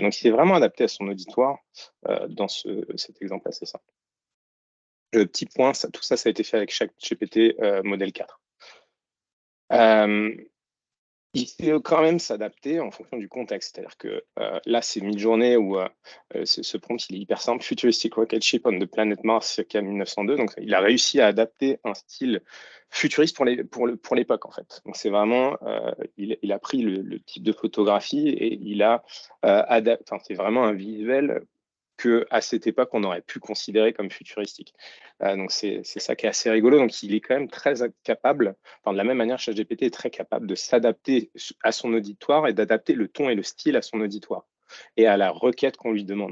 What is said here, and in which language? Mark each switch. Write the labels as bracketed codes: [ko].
[fr] Donc, il s'est vraiment adapté à son auditoire dans cet exemple assez simple. Le petit point, tout ça, ça a été fait avec ChatGPT modèle 4. Il sait quand même s'adapter en fonction du contexte. C'est-à-dire que là, c'est Midjourney où ce prompt, il est hyper simple. [en] Futuristic rocket ship on the planet Mars, circa 1902. [fr] Donc, il a réussi à adapter un style futuriste pour l'époque, en fait. Donc, c'est vraiment, il a pris le type de photographie et il a adapté. Enfin, c'est vraiment un visuel qu'à cette époque, on aurait pu considérer comme futuristique. Donc, c'est ça qui est assez rigolo. Donc, il est quand même très capable, enfin, de la même manière, ChatGPT est très capable de s'adapter à son auditoire et d'adapter le ton et le style à son auditoire et à la requête qu'on lui demande.